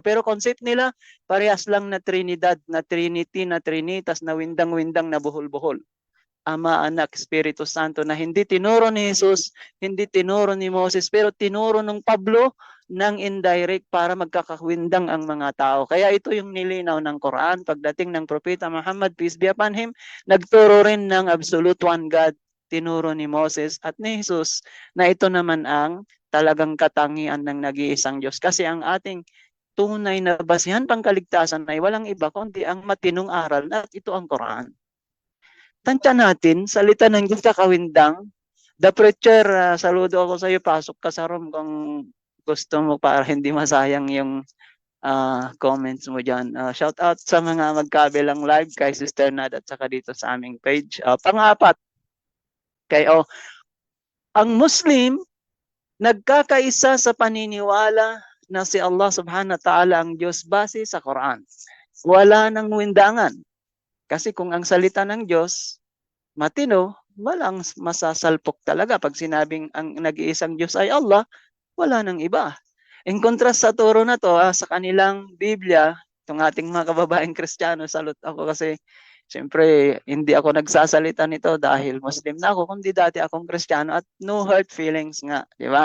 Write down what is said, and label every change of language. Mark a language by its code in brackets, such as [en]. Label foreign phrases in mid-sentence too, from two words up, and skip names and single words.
[tl] Pero concept nila, parehas lang na Trinidad, na Trinity, na Trinitas, na windang-windang, na buhol-buhol. Ama, Anak, Espiritu Santo, na hindi tinuro ni Jesus, hindi tinuro ni Moses, pero tinuro ng Pablo ng indirect para magkakawindang ang mga tao. Kaya ito yung nilinaw ng Quran. Pagdating ng Propeta Muhammad, [en] peace be upon him, [tl] nagturo rin ng [en] absolute one God, [tl] tinuro ni Moses at ni Jesus na ito naman ang talagang katangian ng nag-iisang Diyos. Kasi ang ating tunay na basihan pangkaligtasan ay walang iba kundi ang matinong aral na ito ang Quran. Tansya natin, salita ng Diyos kakawindang. [en] The preacher, [tl] saludo ako sa iyo, pasok ka sa room kung gusto mo para hindi masayang yung comments mo dyan. [en] Shout out [tl] sa mga magkabilang live kay Sister Nad at saka dito sa aming page. Pang-apat, ang Muslim nagkakaisa sa paniniwala na si Allah [ar] سبحانه وتعالى [tl] ang Diyos base sa Quran. Wala nang windangan. Kasi kung ang salita ng Diyos matino, walang masasalpok talaga. Pag sinabing ang nag-iisang Diyos ay Allah, wala nang iba. [en] In contrast [tl] sa turo na to, sa kanilang Biblia, itong ating mga kababaeng Kristiyano, salute ako kasi siyempre hindi ako nagsasalita nito dahil Muslim na ako, kundi dati akong Kristiyano at [en] no hurt feelings [tl] nga, di ba?